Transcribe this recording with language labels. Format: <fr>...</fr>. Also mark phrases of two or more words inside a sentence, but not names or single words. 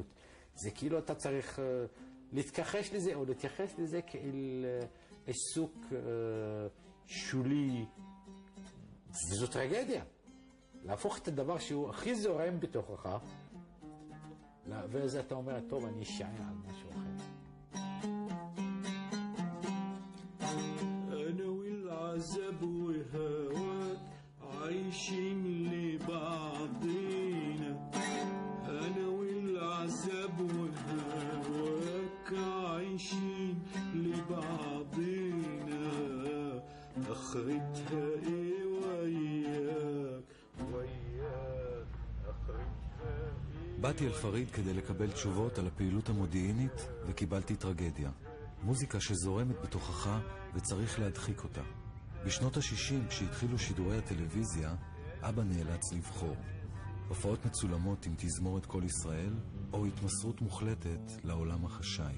<he>זה כאילו אתה צריך להתכחש לזה או להתייחס לזה כאל עיסוק שולי, וזו טרגדיה. להפוך את הדבר שהוא הכי זורם בתוכך, ואז אתה אומר, טוב, אני אשען על משהו אחר.</he> <ar>أنا والعذاب وهواك عايشين لبعضينا أنا والعذاب وهواك عايشين لبعضينا آخرتها إيه وإيه</ar> <he>באתי אל פריד כדי לקבל תשובות על הפעילות המודיעינית וקיבלתי טרגדיה. מוזיקה שזורמת בתוכך וצריך להדחיק אותה. בשנות ה-60, כשהתחילו שידורי הטלוויזיה, אבא נאלץ לבחור. הופעות מצולמות עם תזמורת כל ישראל, או התמסרות מוחלטת לעולם החשאי.</he>